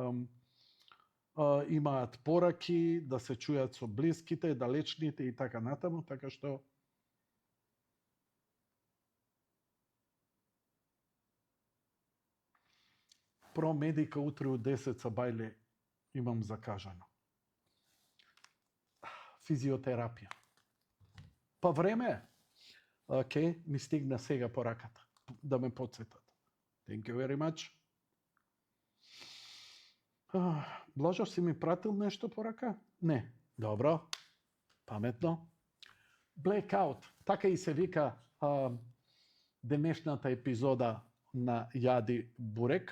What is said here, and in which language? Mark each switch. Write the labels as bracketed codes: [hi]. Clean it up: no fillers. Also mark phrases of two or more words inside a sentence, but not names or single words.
[mk] имаат пораки, да се чујат со блиските, далечните и така натаму, така што Промедика утре у 10 са бајле имам закажано. Физиотерапија. Па време е. Океј, ми стигна сега пораката. Да ме подсетат. [en] Thank you very much. [mk] Блажо, си ми пратил нешто порака? Не. Добро. Паметно. Blackout. Така и се вика денешната епизода на Јади Бурек.